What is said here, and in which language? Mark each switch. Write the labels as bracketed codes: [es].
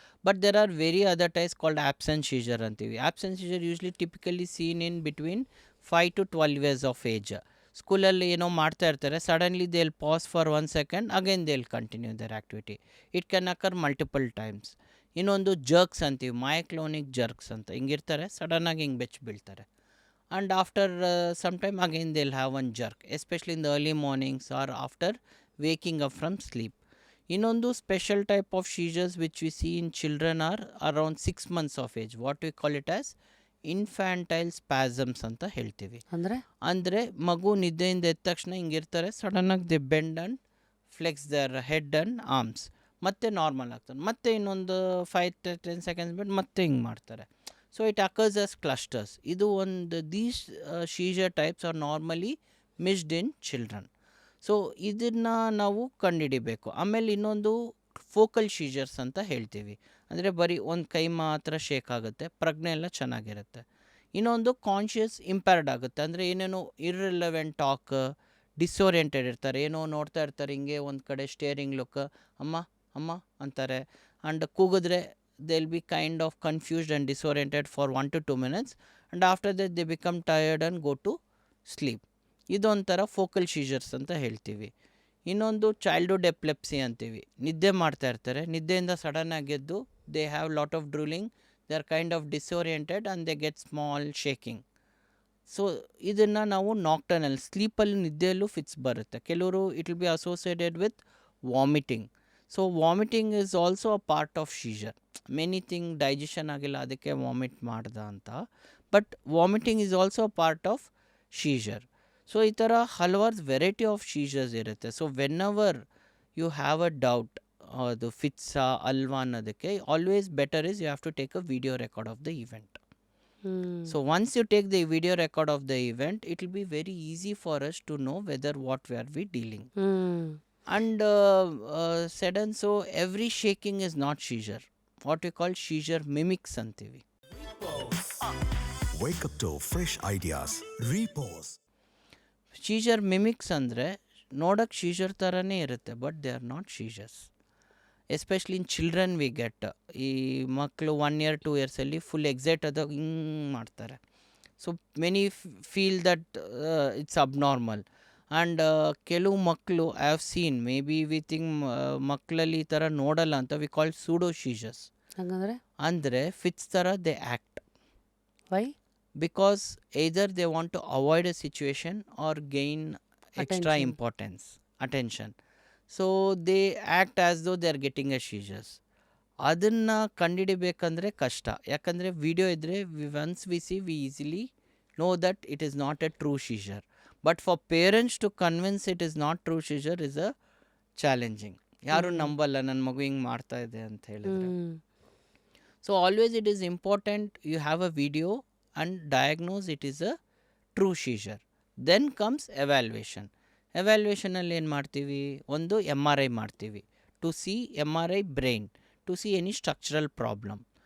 [en] But there are very other types called absent seizure ಅಂತೀವಿ. Absent seizure usually typically seen in between 5 to 12 years of age. [kn] ಸ್ಕೂಲಲ್ಲಿ ಏನೋ ಮಾಡ್ತಾ ಇರ್ತಾರೆ, [en] Suddenly they will pass for 1 second, again they will continue their activity. It can occur multiple times. [kn] ಇನ್ನೊಂದು jerks ಅಂತೀವಿ, ಮೈಕ್ಲೋನಿಕ್ jerks ಅಂತ. ಹಿಂಗಿರ್ತಾರೆ, ಸಡನ್ನಾಗಿ ಹಿಂಗೆ ಬೆಚ್ಚ ಬೀಳ್ತಾರೆ. [en] And after some time again they'll have one jerk, especially in the early mornings or after waking up from sleep. Inondu special type of seizures which we see in children are around 6 months of age. What we call it as infantile spasms ಅಂತ ಹೇಳ್ತೀವಿ. [kn] ಅಂದರೆ ಮಗು ನಿದ್ದೆಯಿಂದ ಎದ್ದ ತಕ್ಷಣ ಹಿಂಗಿರ್ತಾರೆ, ಸಡನ್ನಾಗಿ [en] they bend and flex their head and arms, [kn] ಮತ್ತೆ normal ಆಗ್ತಾರೆ, ಮತ್ತೆ ಇನ್ನೊಂದು 5 to 10 seconds ಬಿಟ್ಟು ಮತ್ತೆ ಹಿಂಗೆ ಮಾಡ್ತಾರೆ. [en] So it occurs as clusters. [kn] ಇದು ಒಂದು [en] These seizure types are normally missed in children. [kn] So ಇದನ್ನು ನಾವು ಕಂಡುಹಿಡಿಬೇಕು. ಆಮೇಲೆ ಇನ್ನೊಂದು ಫೋಕಲ್ ಶೀಜರ್ಸ್ ಅಂತ ಹೇಳ್ತೀವಿ. ಅಂದರೆ ಬರೀ ಒಂದು ಕೈ ಮಾತ್ರ ಶೇಕ್ ಆಗುತ್ತೆ, ಪ್ರಜ್ಞೆ ಎಲ್ಲ ಚೆನ್ನಾಗಿರುತ್ತೆ. ಇನ್ನೊಂದು ಕಾನ್ಷಿಯಸ್ ಇಂಪೇರ್ಡ್ ಆಗುತ್ತೆ, ಅಂದರೆ ಏನೇನೋ ಇರ್ರಿಲೆವೆಂಟ್ ಟಾಕ್, ಡಿಸ್ಓರಿಯೆಂಟೆಡ್ ಇರ್ತಾರೆ, ಏನೋ ನೋಡ್ತಾ ಇರ್ತಾರೆ, ಹಿಂಗೆ ಒಂದು ಕಡೆ ಸ್ಟೇರಿಂಗ್ ಲುಕ್, ಅಮ್ಮ ಅಮ್ಮ ಅಂತಾರೆ. [en] and [kn] ಕೂಗಿದ್ರೆ [en] they'll be kind of confused and disoriented for 1 to 2 minutes, and after that they become tired and go to sleep. [kn] ಇದೊಂಥರ ಫೋಕಲ್ ಶೀಜರ್ಸ್ ಅಂತ ಹೇಳ್ತೀವಿ. ಇನ್ನೊಂದು ಚೈಲ್ಡ್ಹುಡ್ ಎಪ್ಲೆಪ್ಸಿ ಅಂತೀವಿ. ನಿದ್ದೆ ಮಾಡ್ತಾ ಇರ್ತಾರೆ, ನಿದ್ದೆಯಿಂದ ಸಡನ್ನಾಗಿ ಎದ್ದು [en] They have lot of drooling, they are kind of disoriented and they get small shaking. [kn] So ಇದನ್ನು ನಾವು ನಾಕ್ಟರ್ನಲ್ ಸ್ಲೀಪಲ್ಲಿ ನಿದ್ದೆಯಲ್ಲೂ ಫಿಟ್ಸ್ ಬರುತ್ತೆ. [en] ಕೆಲವರು it will be associated with vomiting. So vomiting is also a part of seizure. Many thing [kn] digestion ಆಗಿಲ್ಲ ಅದಕ್ಕೆ vomit ಮಾಡ್ದ ಅಂತ, [en] But vomiting is also a part of seizure. So [kn] ಈ ಥರ ಹಲವಾರು [en] Variety of seizures ಇರುತ್ತೆ. So whenever you have a doubt [kn] ಅದು ಫಿಟ್ಸಾ ಅಲ್ವಾ ಅನ್ನೋದಕ್ಕೆ, [en] Always better is you have to take a video record of the event. So once you take the video record of the event, it will be very easy for us to know whether what we are dealing. And said and so every shaking is not seizure. What we call seizure mimics ಅಂತೀವಿ. Wake up to fresh ideas. Repose. [kn] Seizure mimics ಅಂದರೆ ನೋಡೋಕ್ಕೆ scissor ಥರನೇ ಇರುತ್ತೆ, [en] But they are not seizures. Especially in children we get. [kn] ಈ ಮಕ್ಕಳು 1 year 2 yearsಲ್ಲಿ full excite ಆದಾಗ ಹಿಂಗೆ ಮಾಡ್ತಾರೆ. [en] So many feel that it's abnormal. And [kn] ಕೆಲವು ಮಕ್ಕಳು [en] I have seen, maybe we think [kn] ಮಕ್ಕಳಲ್ಲಿ ಈ ಥರ ನೋಡಲ್ಲ ಅಂತ, [en] We call pseudo seizures. [kn] ಅಂದರೆ ಫಿಟ್ಸ್ ಥರ [en] They act. Why? Because either they want to avoid a situation or gain extra importance, attention. So they act as though they are getting a seizures. [kn] ಅದನ್ನು ಕಂಡುಹಿಡಿಬೇಕಂದ್ರೆ ಕಷ್ಟ, ಯಾಕಂದರೆ ವಿಡಿಯೋ ಇದ್ದರೆ [en] Once we see we easily know that it is not a true seizure. But for parents to convince it is not true seizure is a challenging. [kn] ಯಾರು ನಂಬಲ್ಲ ನನ್ನ ಮಗು ಹಿಂಗೆ ಮಾಡ್ತಾ ಇದೆ ಅಂತ ಹೇಳಿದ್ರೆ. [en] So always it is important you have a video and diagnose it is a true seizure. Then comes evaluation. [kn] ಎವ್ಯಾಲ್ಯೂಯೇಷನಲ್ಲಿ ಏನು ಮಾಡ್ತೀವಿ, ಒಂದು MRI ಮಾಡ್ತೀವಿ [en] To see MRI brain to see any structural problem.